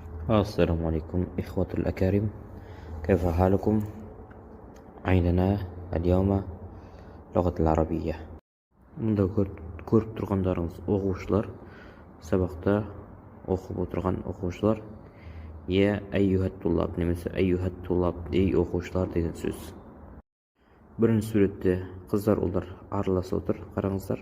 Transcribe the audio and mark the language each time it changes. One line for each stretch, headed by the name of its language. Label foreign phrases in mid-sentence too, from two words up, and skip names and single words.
Arabic: السلام عليكم إخوة الأكارم، كيف حالكم؟ عندنا اليوم لغة العربية.
Kazakh: Мында көріп тұрғандарыңыз оқушылар, сабақта оқып отырған оқушылар.
Arabic: يا أيها الطلاب
Kazakh: немесе
Arabic: أيها الطلاب,
Kazakh: ей оқушылар деген сөз. Бірінші суретте қыздар ұлдар араласып отыр, қараңыздар.